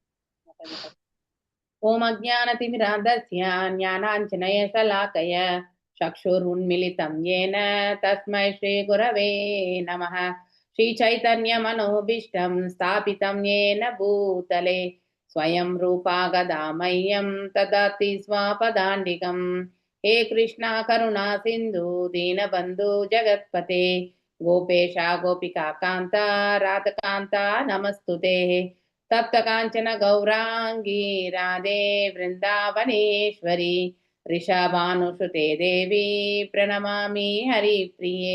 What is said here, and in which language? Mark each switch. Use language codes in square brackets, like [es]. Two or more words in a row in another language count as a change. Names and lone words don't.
[sa] ॐ अज्ञानतिमिरान्धस्य ज्ञानाञ्जनशलाकया चक्षुरुन्मीलितं येन तस्मै श्री गुरवे नमः. श्री चैतन्य मनोभीष्टं स्थापितं येन भूतले स्वयं रूपा कदा मह्यं ददाति स्वपदान्तिकम्. हे कृष्णा करुणा सिंधु दीनबंधु जगत्पते गोपेशा गोपिका कांता राधकांता नमस्तुते. तप्त कांचन गौरांगी राधे वृंदावनेश्वरी ऋषभानुसुते देवी प्रणमामि हरिप्रिये.